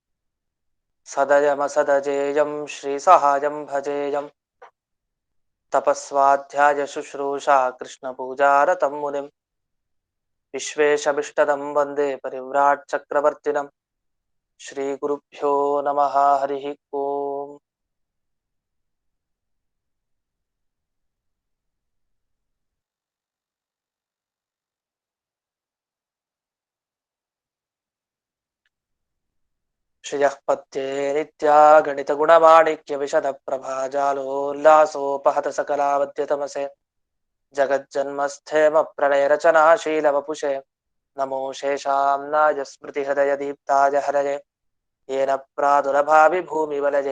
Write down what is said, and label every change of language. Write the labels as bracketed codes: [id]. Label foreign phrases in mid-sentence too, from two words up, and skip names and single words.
[sa] ಸದಯಮಸದಜೇಯಂ ಶ್ರೀಸಹಾಯಂ ಭಜೇಯಂ ತಪಸ್ವಾಧ್ಯಾಯ ಶುಶ್ರೂಷಾ ಕೃಷ್ಣಪೂಜಾರತಂ ಮುನಿಂ ವಿಶ್ವೇಶಭಿಷ್ಟದಂ ವಂದೇ ಪರಿವ್ರಾಟ್ ಚಕ್ರವರ್ತಿನಂ. ಶ್ರೀಗುರುಭ್ಯೋ ನಮಃ. ಹರಿ ಓಂ. ಶ್ರಿಯಃ ಪತ್ಯೇ ನಿತ್ಯಾ ಗಣಿತ ಗುಣಮಾಣಿಕ್ಯ ವಿಶದ ಪ್ರಭಾಜಾಲೋಲ್ಲಾಸೋಪಹತ ಸಕಲಾವದ್ಯತಮಸೆ ಜಗಜ್ಜನ್ಮಸ್ಥೇಮ ಪ್ರಳಯ ರಚನಾಶೀಲ ವಪುಷೆ ನಮೋ ಶೇಷಾಂನಾಯ ಸ್ಮೃತಿ ಹೃದಯ ದೀಪ್ತಾಯ ಹರಯೇ ಯೇನ ಪ್ರಾದುರಭಾವಿ ಭೂಮಿ ವಲಯೇ